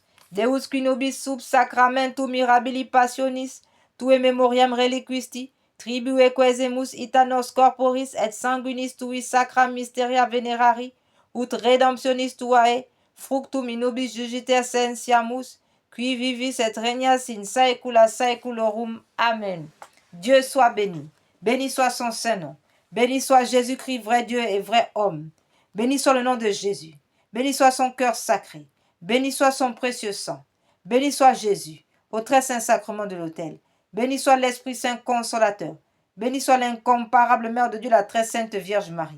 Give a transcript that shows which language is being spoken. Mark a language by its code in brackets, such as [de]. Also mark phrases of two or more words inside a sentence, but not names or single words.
[la] Deus qui nobis sub sacramentum mirabili passionis, tue memoriam reliquisti, tribue quesemus ita nos corporis et sanguinis tui sacra mysteria venerari, ut redemptionis tuae, fructum in nobis jugite essentiamus, qui vivis et regnas in saecula saeculorum. [fr] Amen. Dieu soit béni. Béni soit son Saint-Nom. Béni soit Jésus-Christ, vrai Dieu et vrai homme. Béni soit le nom de Jésus. Béni soit son cœur sacré. Béni soit son précieux sang. Béni soit Jésus, au très saint sacrement de l'autel. Béni soit l'Esprit Saint consolateur. Béni soit l'incomparable Mère de Dieu, la très sainte Vierge Marie.